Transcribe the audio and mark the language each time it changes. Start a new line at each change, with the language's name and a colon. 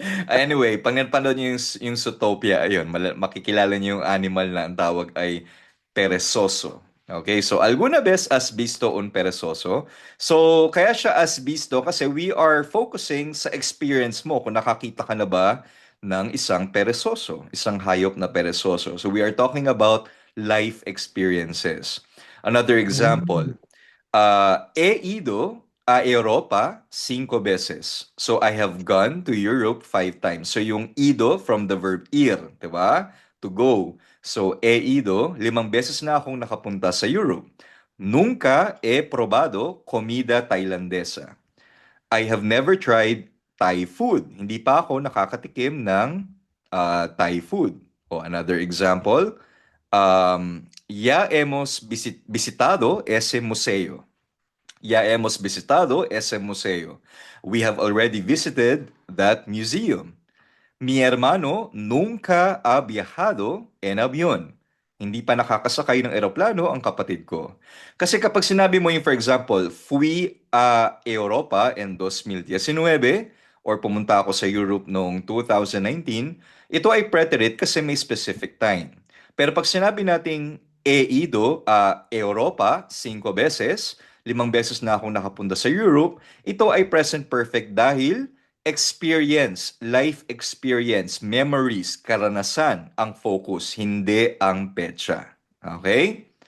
Filipino: Anyway, pag napanood niyo yung Zootopia, ayun, makikilala niyo yung animal na ang tawag ay perezoso.
Spanish: Okay, so alguna vez has visto un perezoso?
Filipino: So, kaya siya as visto kasi
English: we are focusing
Filipino: sa experience mo kung nakakita ka na ba ng isang perezoso, isang hayop na perezoso.
English: So, we are talking about life experiences. Another example,
Spanish: he ido a Europa 5 veces.
English: So I have gone to Europe 5 times. So yung ido from the verb ir, 'di ba? To go.
Filipino: So
Spanish: he ido,
Filipino: 5 beses na akong nakapunta sa Europe.
Spanish: Nunca he probado comida tailandesa.
English: I have never tried Thai food.
Filipino: Hindi pa ako nakakatikim ng Thai food.
Spanish: O another example, ya hemos visitado ese museo. Ya hemos visitado ese museo.
English: We have already visited that museum.
Spanish: Mi hermano nunca ha viajado en avión.
Filipino: Hindi pa nakakasakay ng eroplano ang kapatid ko. Kasi kapag sinabi mo yung, for example,
Spanish: fui a Europa en 2019
Filipino: or pumunta ako sa Europe noong 2019, ito ay preterite kasi may specific time. Pero pag sinabi nating
Spanish: he ido a Europa
Filipino: 5 beses, 5 beses na akong nakapunta sa Europe, ito ay present perfect dahil experience, life experience, memories, karanasan ang focus, hindi ang petsa. Okay?